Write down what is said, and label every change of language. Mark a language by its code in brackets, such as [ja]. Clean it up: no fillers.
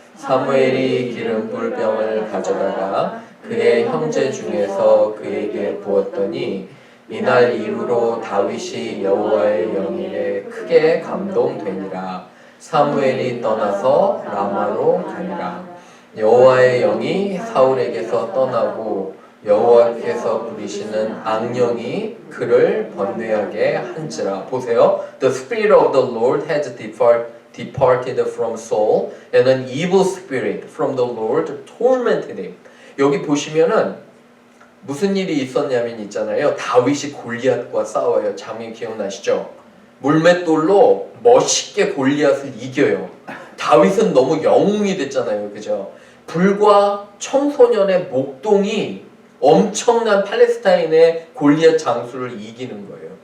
[ko] 사무엘이 기름 불병을 가져다가 그의 형제 중에서 그에게 부었더니 이날 이후로 다윗이 여호와의 영에 크게 감동되니라. 사무엘이 떠나서 라마로 가니라. 여호와의 영이 사울에게서 떠나고 여호와께서 부리시는 악령이 그를 번뇌하게 한지라. 보세요. [en] The spirit of the Lord has departed from Saul, and an evil spirit from the Lord tormented him. [ko] 여기 보시면은 무슨 일이 있었냐면 있잖아요. 다윗이 골리앗과 싸워요. 장면 기억나시죠? 물맷돌로 멋있게 골리앗을 이겨요. 다윗은 너무 영웅이 됐잖아요. 그죠? 불과 청소년의 목동이 엄청난 팔레스타인의 골리앗 장수를 이기는 거예요.